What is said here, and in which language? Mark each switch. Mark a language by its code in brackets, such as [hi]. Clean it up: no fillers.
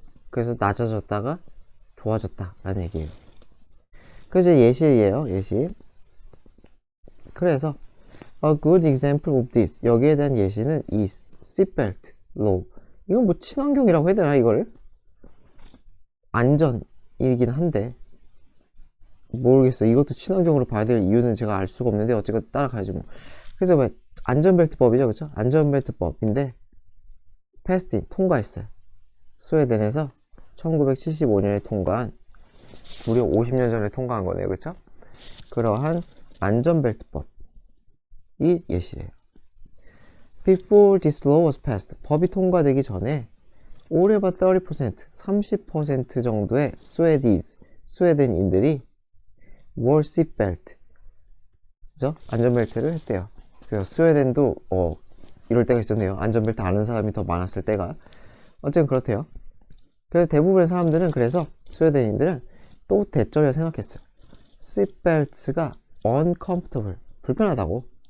[ko] 그래서 낮아졌다가 좋아졌다라는 얘기예요. 그래서 예시예요. 예시. 그래서 [en] a good example of this [ko] 여기에 대한 예시는 이 [en] seatbelt law. [ko] 이건 뭐 친환경이라고 해야 되나 이걸? 안전이긴 한데 모르겠어. 이것도 친환경으로 봐야 될 이유는 제가 알 수가 없는데 어쨌든 따라가야지 뭐. 그래서 왜 안전벨트법이죠, 그쵸? 안전벨트법인데 패스팅 통과했어요. 스웨덴에서 1975년에 통과한 무려 50년 전에 통과한 거네요, 그쵸? 그러한 안전벨트법이 예시래요. [en] Before this law was passed, [ko] 법이 통과되기 전에 [en] all about 30% [ko] 정도의 스웨덴인들이 [en] wore seatbelt, [ko] 그죠? 안전벨트를 했대요. 그래서 스웨덴도 이럴 때가 있었네요. 안전벨트 아는 사람이 더 많았을 때가. 어쨌든 그렇대요. 그래서 대부분의 사람들은 그래서 스웨덴인들은 또 대절을 생각했어요. seatbelts가 uncomfortable, 불편하다고.